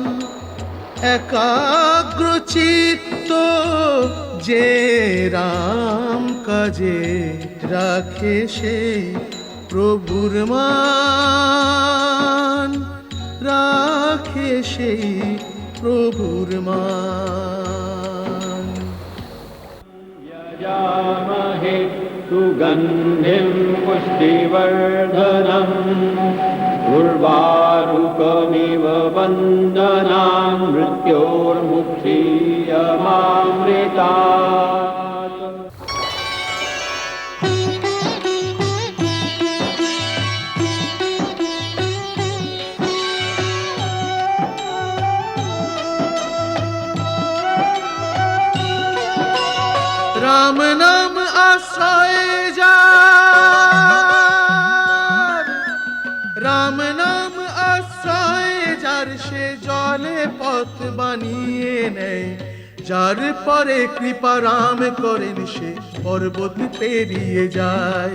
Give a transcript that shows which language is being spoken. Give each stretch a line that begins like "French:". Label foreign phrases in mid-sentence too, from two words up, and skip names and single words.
Bangla: একাগ্র চিত্ত যে রাম কাজে রাখে সেই প্রভুর মান, রাখে সেই প্রভুর মান।
Sanskrit: यजामहे सुगन्धिं पुष्टिवर्धनम् उर्वारुकमिव वन्दनां मृत्योर्मुक्षीयमामृतात्।
Bangla: রাম নাম আশ্রয় যার, রাম নাম আশ্রয় যার, সে জলে পথ বানিয়ে নেয়। যার পরে কৃপা রাম করেন সে পর্বত পেরিয়ে যায়।